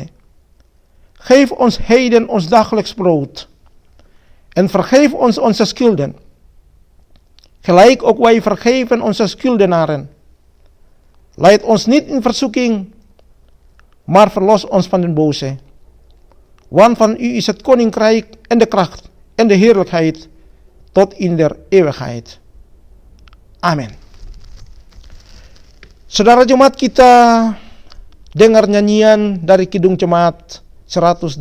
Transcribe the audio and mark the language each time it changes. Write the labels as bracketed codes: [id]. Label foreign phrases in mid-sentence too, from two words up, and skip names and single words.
[nl] Geef ons heden ons dagelijks brood, en vergeef ons onze schulden, gelijk ook wij vergeven onze schuldenaren. Leid ons niet in verzoeking, maar verlos ons van den boze. Want van u is het koninkrijk en de kracht en de heerlijkheid tot in der eeuwigheid. [id] Amin. Saudara jemaat, kita dengar nyanyian dari Kidung Jemaat 120.